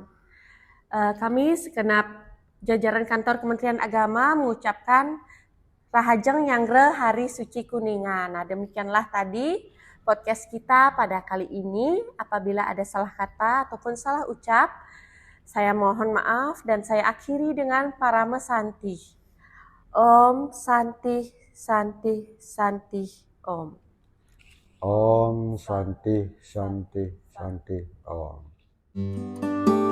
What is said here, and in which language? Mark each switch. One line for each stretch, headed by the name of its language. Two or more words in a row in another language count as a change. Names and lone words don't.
Indonesian: Kami segenap jajaran kantor Kementerian Agama mengucapkan
Balinese: Rahajeng Nyangre
Indonesian: Hari Suci Kuningan. Nah, demikianlah tadi podcast kita pada kali ini. Apabila ada salah kata ataupun salah ucap, saya mohon maaf dan saya akhiri dengan Parama Santi.
Sanskrit: Om Santi Santi Santi Om. Om Santi Santi Santi Om.